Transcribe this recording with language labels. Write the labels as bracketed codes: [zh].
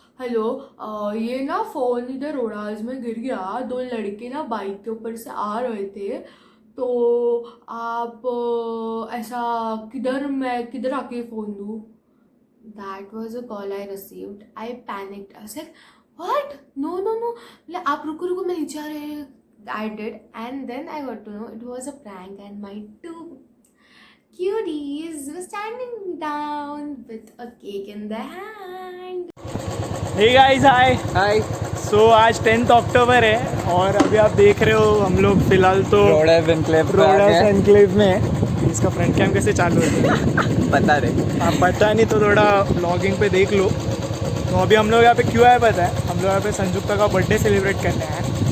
[hi] Hello, ये ना phone इधर रोडाज में गिर गया. 2 लड़के ना बाइक के ऊपर से आ रहे थे, तो आप ऐसा मैं किधर आके फ़ोन दूँ. [en] That was a call I received. I panicked. I said, what? No. like, [hi] आप रुको मैं नीचे आ रहे. [en] I did, and then I got to know it was a prank and my 2 cuties were standing down with a cake in their hand. Hey guys, hi. [hi] So आज 10th अक्टूबर है और अभी आप देख रहे हो हम लोग फिलहाल तो रोडस एनक्लेव में है. इसका फ्रंट कैम कैसे चालू है बता रहे आप पता नहीं तो थोड़ा ब्लॉगिंग पे देख लो. तो अभी हम लोग यहाँ पे क्यों आए पता है, हम लोग यहाँ पे संजुक्ता का बर्थडे सेलिब्रेट करने हैं.